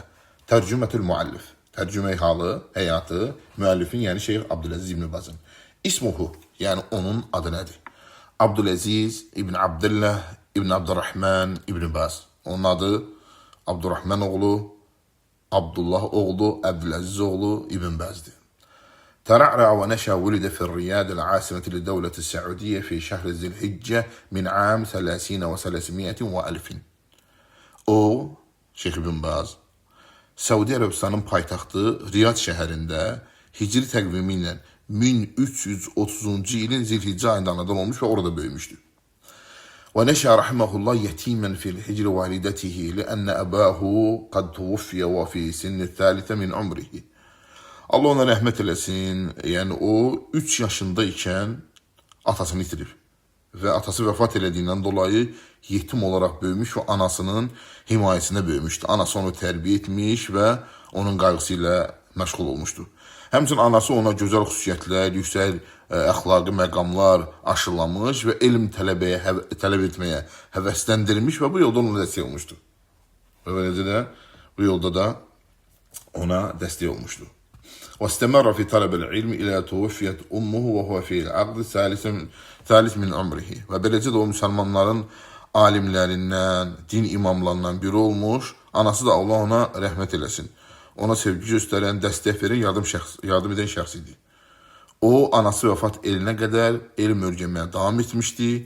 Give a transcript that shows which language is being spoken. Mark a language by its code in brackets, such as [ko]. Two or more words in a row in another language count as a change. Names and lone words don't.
[ar] ترجمة المؤلف, [az] tərcümə halı, həyatı, müəllifin, yəni Şeyx Abdüləziz İbn Bazın. İsmuhu, yəni onun adı nədir? Abdüləziz İbn Abdillah İbn Abdurrahman İbn Baz. Onun adı Abdurrahman oğlu, Abdullah oğlu, Abdüləziz oğlu İbn Baz'dir. [ar] ترعرع ونشأ ولد في الرياض العاصمة للدولة السعودية في شهر ذي الحجة من عام 30 و300 وألف. [az] O, Şeyx İbn Baz, Səudi Ərəbistanın paytaxtı Riyad şəhərində hicri təqvimi ilə 1330-cu ilin Zilhiccə ayında anadan olmuş və orada böyümüşdür. [ar] ونشأ رحمه الله يتيما في الحجر والدته لأن أباه قد توفي وفي سن الثالثة من عمره. [az] Allah ona rəhmət eləsin. Yəni o 3 yaşında ikən atasını itirib və atası vəfat elədiyindən dolayı yetim olaraq böyümüş və anasının himayəsində böyümüşdü. Anası onu tərbiyə etmiş və onun qayğısı ilə məşğul olmuşdu. Həmçinin anası ona gözəl xüsusiyyətlər, yüksək əxlaqi məqamlar aşılamış və elm tələb etməyə həvəsləndirmiş və bu yolda ona dəstək olmuşdu. Və beləcə də bu yolda da ona dəstək olmuşdu. [ar] واستمر في طلب العلم إلى توفيت أمه وهو في العقد ثالث من عمره. [az] Və beləcə də o müsəlmanların alimlərindən, din imamlarından biri olmuş. Anası da Allah ona rəhmət eləsin. Ona sevgi göstərən, dəstək verən, yardım edən şəxs idi. O, anası vəfat elinə qədər elm öyrənməyə davam etmişdi.